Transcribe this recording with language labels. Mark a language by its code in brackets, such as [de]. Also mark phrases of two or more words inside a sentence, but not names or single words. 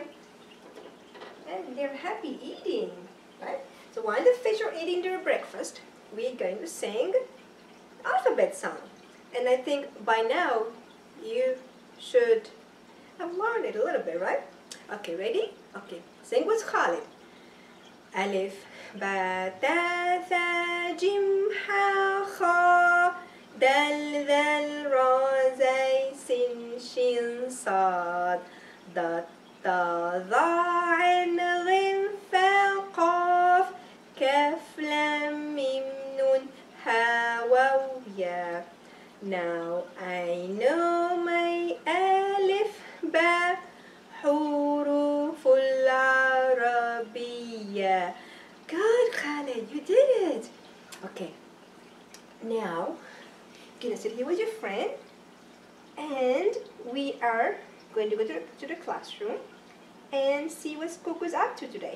[en] And they're happy eating, right? So while the fish are eating their breakfast, we're going to sing alphabet song. And I think by now you should have learned it a little bit, right? Okay, ready? Okay, sing with Khalid. [ar] ألف، باء، تاء، ثاء، جيم, حاء، خاء، دال، ذال، راء, زاي، سين، شين، صاد، ضاد، طاء، ظاء، عين، غين، فاء، قاف، كاف، لام، ميم، نون، هاء، واو، ياء. [en] Now I know my [ar] ألف، باء, [en] homeschooling. Good, Khalid, you did it. Okay, now you're gonna sit here with your friend, and we are going to go to the classroom and see what Koko's up to today.